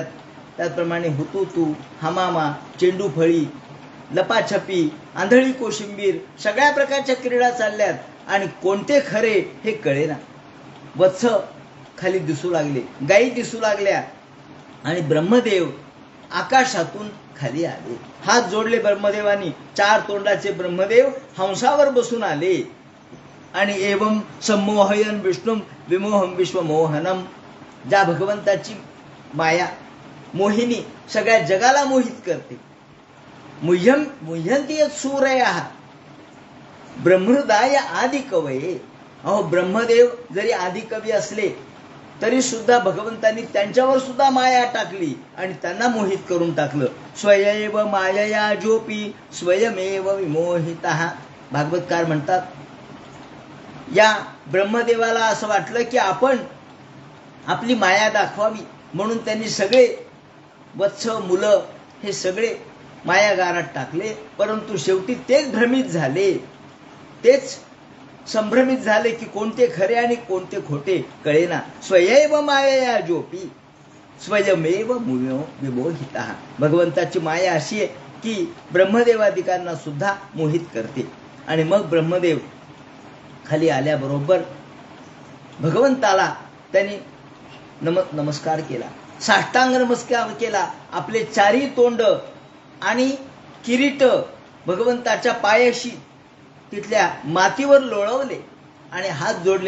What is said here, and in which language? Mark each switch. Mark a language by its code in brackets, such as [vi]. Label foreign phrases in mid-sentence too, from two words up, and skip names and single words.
[mr] त्याचप्रमाणे हुतुतू, हमामा, चेंडू फळी लपाछपी, आंधळी कोशिंबीर, सगळ्या प्रकारच्या क्रीडा चालल्यात आणि कोणते खरे हे कळेना. वत्स खाली दिसू लागले, गायी दिसू लागल्या आणि ब्रह्मदेव आकाशातून खाली आले. हात जोडले ब्रह्मदेवानी. 4 तोंडाचे ब्रह्मदेव हंसावर बसून आले आणि [sa] एवं संमोहयन विष्णुम विमोहम विश्वमोहनम. [mr] ज्या भगवंताची माया मोहिनी सगळ्या जगाला मोहित करते. [sa] मुह्यंती सूरया ब्रह्मृदाय आदि कवये. [mr] अहो, ब्रह्मदेव जरी आदि कवी असले तरी सुद्धा भगवंतांनी त्यांच्यावर सुद्धा माया टाकली आणि त्यांना मोहित करून टाकलं. [sa] स्वयमेव मायया जोपी स्वयमेव विमोहितः. [mr] भागवतकार म्हणतात, या ब्रह्मदेवाला असं वाटलं की आपण आपली माया दाखवावी म्हणून त्यांनी सगळे वत्स, मुलं हे सगळे मायागारात टाकले. परंतु शेवटी तेच भ्रमित झाले, तेच संभ्रमित झाले की कोणते खरे आणि कोणते खोटे कळेना. [sa] स्वयमेव मायया जोपी स्वयमेव विमोहितः. [mr] भगवंताची माया अशी आहे की ब्रह्मदेवादिकांना सुद्धा मोहित करते. आणि मग ब्रह्मदेव खाली आल्याबरोबर भगवंताला त्यांनी नमस्कार केला, साष्टांग नमस्कार केला. आपले 4 तोंड आणि किरीट भगवंताच्या पायाशी तिथल्या मातीवर लोळवले आणि हात जोडले.